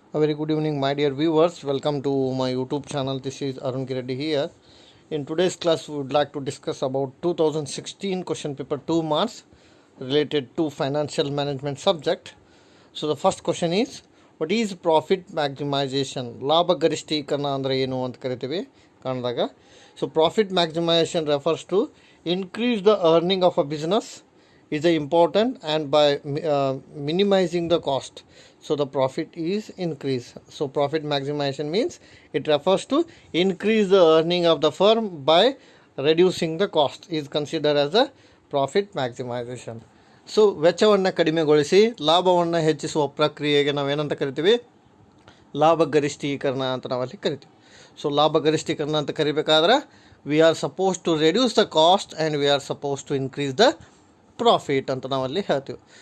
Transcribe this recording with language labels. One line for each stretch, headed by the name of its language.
English: A very good evening, my dear viewers. Welcome to my YouTube channel. This is Arun Kireddy here. In today's class, we would like to discuss about 2016 question paper 2 marks related to financial management subject. So the first question is, what is profit maximization?
Kannada: ಲಾಭ ಗರಿಷ್ಠೀಕರಣ ಅಂದರೆ ಏನು ಅಂತ ಕರಿತೀವಿ ಕನ್ನಡದಾಗ.
English: So profit maximization refers to increase the earning of a business is important and by minimizing the cost, so the profit is increase. So profit maximization means it refers to increase the earning of the firm by reducing the cost is considered as a profit maximization.
Kannada: So ವೆಚ್ಚವನ್ನು ಕಡಿಮೆಗೊಳಿಸಿ ಲಾಭವನ್ನು ಹೆಚ್ಚಿಸುವ ಪ್ರಕ್ರಿಯೆಗೆ ನಾವೇನಂತ ಕರಿತೀವಿ? ಲಾಭ ಗರಿಷ್ಠೀಕರಣ ಅಂತ ನಾವಲ್ಲಿ ಕರಿತೀವಿ. ಸೊ ಲಾಭ ಗರಿಷ್ಠೀಕರಣ ಅಂತ ಕರಿಬೇಕಾದ್ರೆ
English: we are suppose to reduce the cost and we are suppose to increase the profit
Kannada: ಅಂತ ನಾವಲ್ಲಿ ಹೇಳ್ತೀವಿ.